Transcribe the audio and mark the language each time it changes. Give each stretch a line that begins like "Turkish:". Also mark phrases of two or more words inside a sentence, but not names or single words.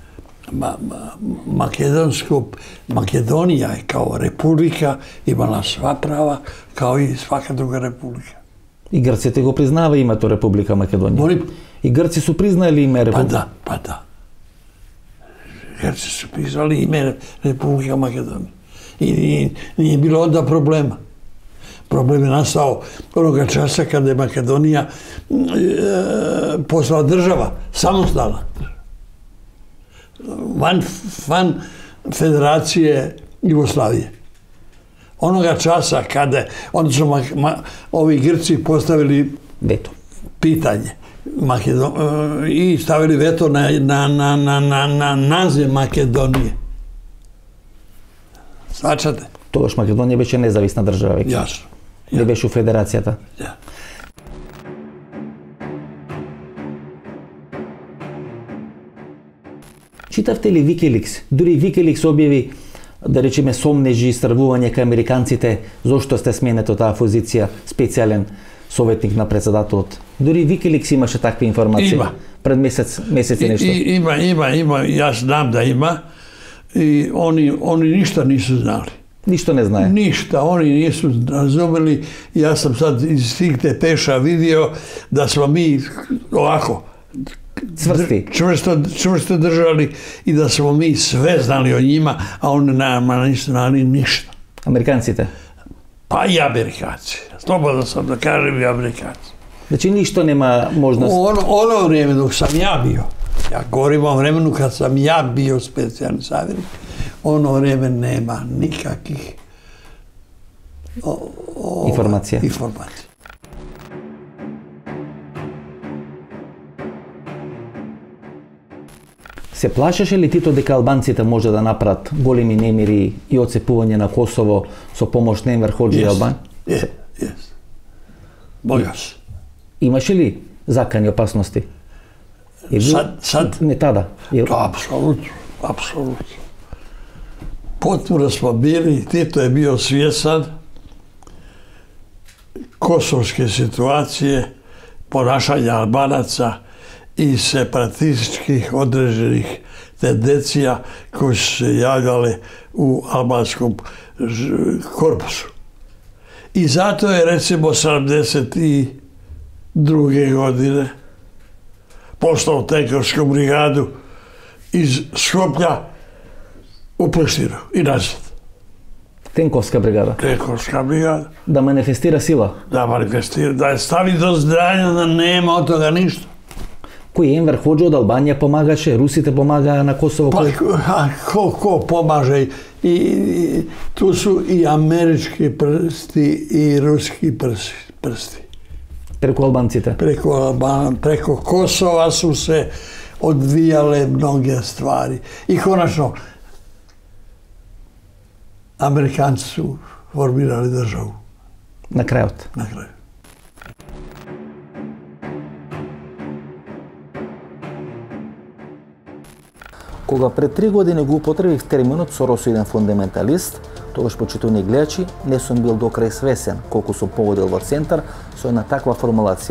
Serbian: Македонија е као република, имала сва права, као и свака друга република.
Macedonian: И Грците го признава името Република Македонија?
Serbian: И Грци су признали име Република? Па да. Грци су признали име Република Македонија. И nije bilo onda problema. Problem je nastao onoga časa kada je Makedonija postala država, samostalna. Van Federacije Jugoslavije. Onoga časa kada onda su ovi Grci postavili veto pitanje i stavili veto na naziv Makedonije. Svačate?
Macedonian: Тогаш Македонија беше независна држава веќе. Јасно. Не беше у Федерацијата. Да. Читавте ли Викиликс? Дури Викиликс објави, да речеме, сомнежи и стравување кај американците зошто сте сменет од таа позиција специјален советник на председателот. Дури Викиликс имаше такви информации. Има. Пред месец и нешто. Има. Јас знам да има.
Serbian: И они ништа нису знали.
Macedonian: Ништо не знае?
Serbian: Ништа, они нису разумели. Јас сам сад из тих депеша видио да смо ми овако čvrsto držali i da smo mi sve znali o njima, a oni nama nisu znali ništa.
Macedonian: Amerikancите?
Serbian: Pa i Amerikanci. Slobodno sam da kažem i Amerikanci. Znači ništa nema možnost? Ono vrijeme dok sam ja bio, ja govorim o vremenu kad sam ja bio specijalni savjetnik, ono vrijeme nema nikakvih informacija.
Macedonian: Се плашеше ли Тито дека албанците може да направат големи немири и отцепување на Косово со помош на Енвер Хоџи и Албан?
Serbian: Јес. Бојаш.
Macedonian: Имаше ли закани опасности?
Serbian: Сад? Не тада? Апсолутно. Потpuno smo bili, Tito je bio svjesan kosovske situacije, ponašanja Albanaca i separatističkih određenih tendencija koje su se javljale u albanskom korpusu. I zato je recimo 72. godine poslao tenkovsku brigadu iz Skoplja u Prištinu i nazad. Tenkovska brigada? Tenkovska brigada. Da manifestira sila? Da manifestira, da je stavi do znanja da nema od toga ništa.
Macedonian: Кој Енвер Хоџи од Албанија помагаше, русите помагаа на Косово?
Serbian: Ko pomaže? I tu su i američki prsti i ruski prsti.
Macedonian: Преку албанците?
Serbian: Preko Kosova su se odvijale mnoge stvari. I konačno, Amerikanci su formirali državu.
Macedonian: Na крајот?
Serbian: Na kraju.
Macedonian: Кога пред 3 години го употребив терминот соросоиден фундаменталист, тогаш почитувани гледачи не сум бил до крај свесен колку сум погодил во центар со една таква формулација.